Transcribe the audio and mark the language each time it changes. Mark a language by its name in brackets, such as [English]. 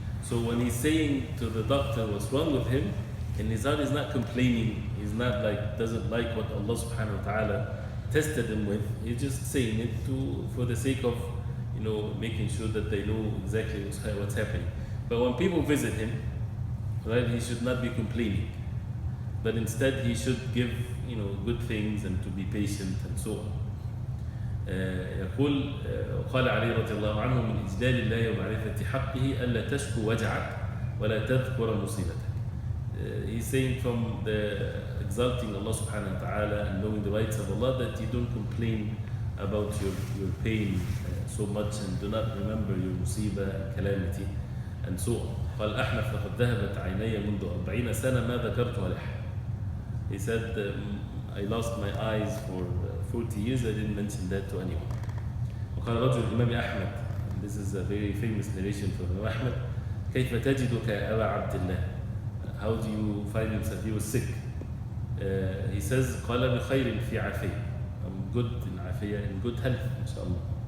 [English] So when he's saying to the doctor what's wrong with him, in his heart, he's not complaining, he's not like, doesn't like what Allah subhanahu wa ta'ala tested him with, he's just saying it for the sake of, making sure that they know exactly what's happening. But when people visit him, right, he should not be complaining, but instead he should give, good things, and to be patient and so on. [Arabic] يقول قال علي رضي الله عنه من إجلال الله ومعرفة حقه ألا تشكو وجعك ولا تذكر مصيبتك. [English] He's saying from the exalting Allah subhanahu wa ta'ala and knowing the rights of Allah, that you don't complain about your pain so much, and do not remember your musibah and calamity and so on. [Arabic] قال أحنف لقد ذهبت عيني منذ 40 سنة ما ذكرتها لأحد. [English] He said, I lost my eyes for 40 years, I didn't mention that to anyone. [Arabic] وقال رجل الإمام أحمد, [English] this is a very famous narration from Imam Ahmad, [Arabic] كيف تجدك يا أبا عبد الله? [English] How do you find yourself? He was sick. He says, [Arabic] قال بخير في عافية. [English] I'm good in عافية, in good health, إن شاء الله.